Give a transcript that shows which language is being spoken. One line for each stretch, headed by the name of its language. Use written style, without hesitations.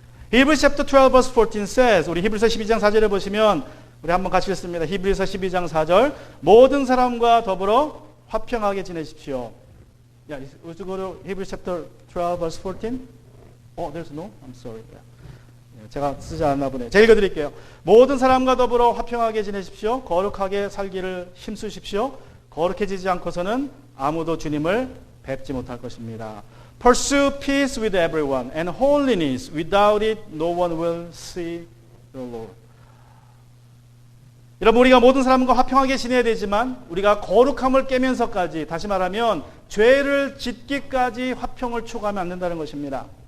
English: Hebrews chapter 12 verse 14 says,
Korean: 우리 히브리서 12장 4절에 보시면 우리 한번 같이 읽습니다. 히브리서 12장 4절, 모든 사람과 더불어 화평하게 지내십시오.
English: Yeah, would you go to Hebrews chapter 12 verse 14? Oh, there's no? I'm sorry.
Korean: 제가 쓰지 않나 보네요. 제가 읽어드릴게요. 모든 사람과 더불어 화평하게 지내십시오. 거룩하게 살기를 힘쓰십시오. 거룩해지지 않고서는 아무도 주님을 뵙지 못할 것입니다.
English: Pursue peace with everyone and holiness. Without it, no one will see the Lord.
Korean: 여러분, 우리가 모든 사람과 화평하게 지내야 되지만 우리가 거룩함을 깨면서까지, 다시 말하면 죄를 짓기까지 화평을 추구하면 안 된다는 것입니다.